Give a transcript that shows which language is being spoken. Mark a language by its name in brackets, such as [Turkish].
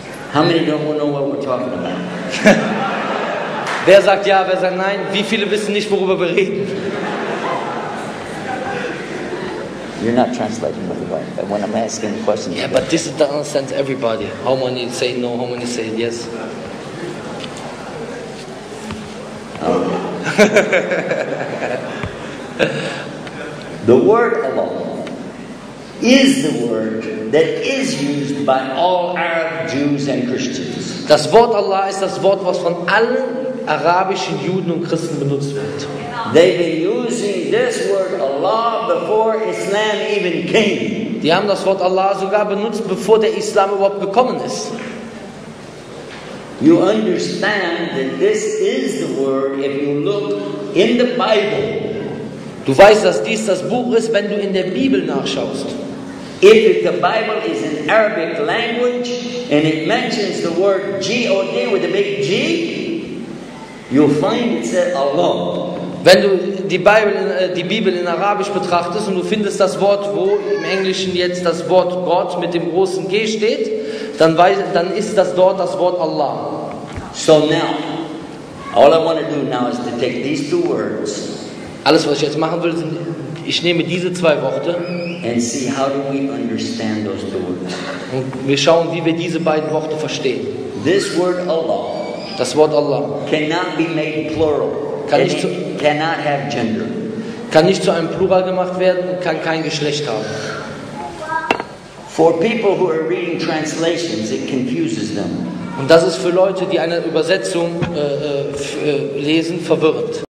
[English] How many don't know what we're talking about? [German] Wer sagt ja, wer sagt nein? Wie viele wissen nicht, worüber wir reden? [English] You're not translating, by the way, but when I'm asking the question. Yeah, but this understands everybody. How many say no, how many say yes? The word Allah is the word that is used by all Arab Jews and Christians. [German] Das Wort Allah ist das Wort, was von allen arabischen Juden und Christen benutzt wird. [English] They've been using this word Allah before Islam even came. [German] Die haben das Wort Allah sogar benutzt, bevor der Islam überhaupt gekommen ist. [English] You understand that this is the word if you look in the Bible. [German] Du weißt, dass dies das Buch ist, wenn du in der Bibel nachschaust. [English] If the Bible is in Arabic language and it mentions the word G-O-D with a big G, you'll find it said Allah. [German] Wenn du die Bibel in Arabisch betrachtest und du findest das Wort, wo im Englischen jetzt das Wort Gott mit dem großen G steht, dann ist das dort das Wort Allah. [English] So now, all I want to do now is to take these two words. [German] Alles, was ich jetzt machen will, ich nehme diese zwei Worte [English] and see how do we understand those two words. [German] und wir schauen, wie wir diese beiden Worte verstehen. [English] This word Allah [German] Das Wort Allah [English] cannot be made plural. It cannot have gender. [German] kann nicht zu einem Plural gemacht werden und kann kein Geschlecht haben. [English] For people who are reading translations, it confuses them. [German] Und das ist für Leute, die eine Übersetzung lesen, verwirrend.